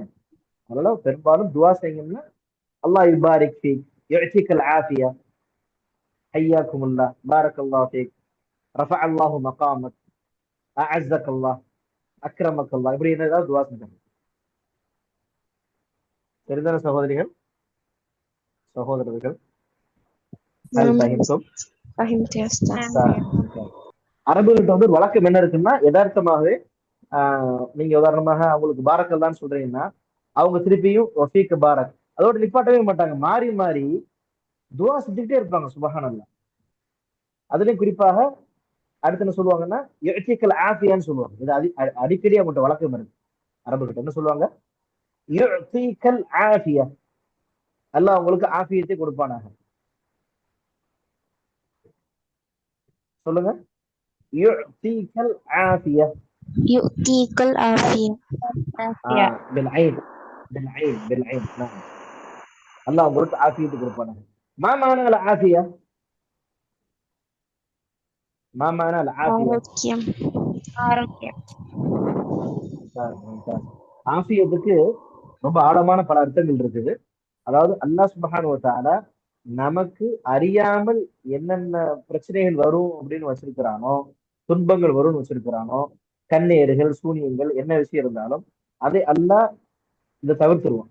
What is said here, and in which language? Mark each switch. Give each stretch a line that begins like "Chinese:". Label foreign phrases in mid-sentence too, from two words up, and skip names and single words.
Tamil: அதனால பெரும்பாலும் துவா செய்யுங்கன்னா
Arabic: الله يبارك فيك، يعطيك العافية، حياكم الله، بارك الله فيك، رفع الله مقامك، أعزك الله، أكرمك الله,
Tamil: இப்படி ஏதாவது துவா செஞ்சாங்க. சரிதான சகோதரிகள், சகோதரர்கள்?
Arabic: ஹல் نعم يا ஃபஹிம்தும்? أستاذ. فهمت يا أستاذ.
Tamil: அரபுகிட்ட வந்து ஒரு வழக்கம் என்ன இருக்குன்னா யதார்த்தமாகவே நீங்க உதாரணமாக அவங்களுக்கு பாரக்கல்லான்னு சொல்றீங்கன்னா அவங்க திருப்பியும்
Arabic: وفيك بارك
Tamil: அதோட நிப்பாட்டவே மாட்டாங்க. மாறி மாறி துவா செஞ்சுக்கிட்டே இருப்பாங்க. சுபஹானல்லாஹ். அதுலயும் குறிப்பாக அடுத்து என்ன சொல்லுவாங்கன்னா
Arabic: يعطيك العافية
Tamil: சொல்லுவாங்க. இது அடிக்கடி அவங்கள்ட்ட வழக்கம் இருக்கு. அரபுகிட்ட என்ன சொல்லுவாங்க?
Arabic: يعطيك العافية,
Tamil: அல்லாஹ் உங்களுக்கு ஆஃபியத்தை கொடுப்பானாக. சொல்லுங்க.
Arabic: يعطيك العافية. يؤتيك العافية. بالعين، بالعين، بالعين. نعم.
Tamil: அல்லாஹ் உங்களுக்கு ஆஃபியத்தை கொடுப்பானாக.
Arabic: ما معنى العافية؟ ما معنى العافية؟
Tamil: ஆரோக்கியம். ஆரோக்கியம். ஆஃபியத்துக்கு ரொம்ப ஆழமான பல அர்த்தங்கள் இருக்குது. அதாவது
Arabic: الله سبحانه وتعالى
Tamil: நமக்கு அறியாமல் என்னென்ன பிரச்சனைகள் வரும் அப்படின்னு வச்சிருக்கிறானோ, துன்பங்கள் வரும்னு வச்சிருக்கிறானோ, கண்ணேறுகள், சூனியங்கள், என்ன விஷயம் இருந்தாலும் அதை அல்லாஹ் இதை தவிர்த்துருவோம்.